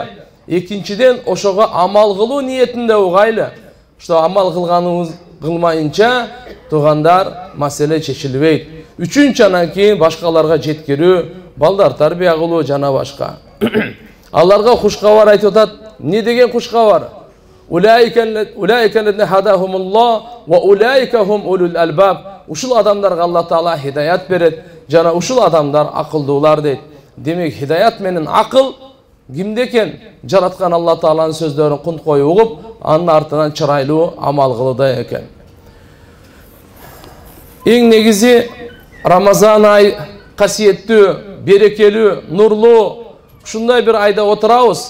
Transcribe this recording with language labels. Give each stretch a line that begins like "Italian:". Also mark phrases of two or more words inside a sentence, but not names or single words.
Kyrgyz: Экинчиден, ошого амал кылуу ниетинде угайлы. Что амал кылганыбыз кылмайынча туугандар маселе чечилбейт. Үчүнчү, анан кийин башкаларга жеткирүү, балдар тарбия кылуу жана башка. Аларга куш кабар айтып атат. Не деген куш кабар?
Arabic: أولئك الذين هداهم الله وأولئك هم أولو الألباب.
Kyrgyz: Ушул адамдарга Алла Таала хидаят берет, жана ушул адамдар акылдуулар дейт. Демек, хидаят менен акыл кимде экен? Жараткан Алла Тааланын сөздөрүн кунт коюп угуп, анын артынан чырайлуу амал кылууда экен. Эң негизи Рамазан ай касиеттүү, берекелүү, нурлуу, ушундай бир айда отурабыз.